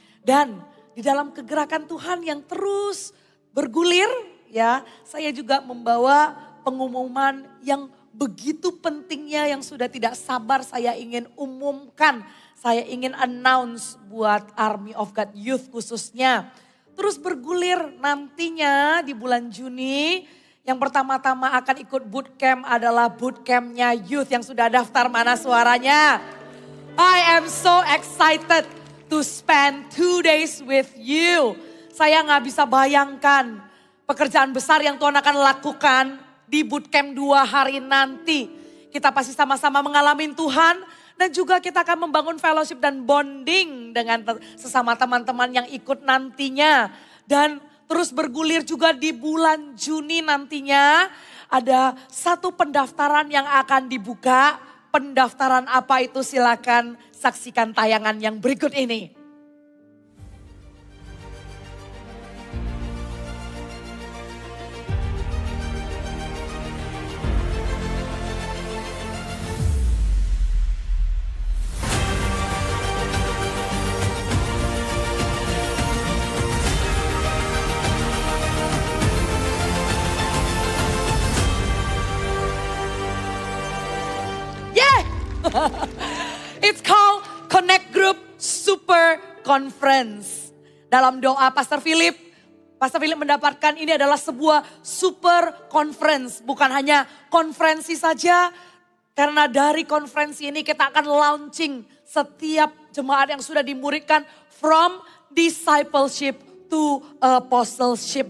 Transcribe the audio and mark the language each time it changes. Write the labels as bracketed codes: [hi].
[id] Dan di dalam kegerakan Tuhan yang terus bergulir ya, saya juga membawa pengumuman yang begitu pentingnya yang sudah tidak sabar saya ingin umumkan. Saya ingin announce buat Army of God Youth khususnya. Terus bergulir nantinya di bulan Juni. Yang pertama-tama akan ikut bootcamp adalah bootcampnya youth yang sudah daftar, mana suaranya. [en] I am so excited to spend 2 days with you. [id] Saya gak bisa bayangkan pekerjaan besar yang Tuhan akan lakukan di bootcamp 2 hari nanti. Kita pasti sama-sama mengalami Tuhan. Dan juga kita akan membangun fellowship dan bonding dengan sesama teman-teman yang ikut nantinya. Dan terus bergulir juga di bulan Juni nantinya. Ada satu pendaftaran yang akan dibuka. Pendaftaran apa itu, silakan saksikan tayangan yang berikut ini. [en] It's called Connect Group Super Conference. [id] Dalam doa Pastor Philip mendapatkan ini adalah sebuah super conference. Bukan hanya konferensi saja, karena dari konferensi ini kita akan launching setiap jemaat yang sudah dimuridkan [en] from discipleship to apostleship.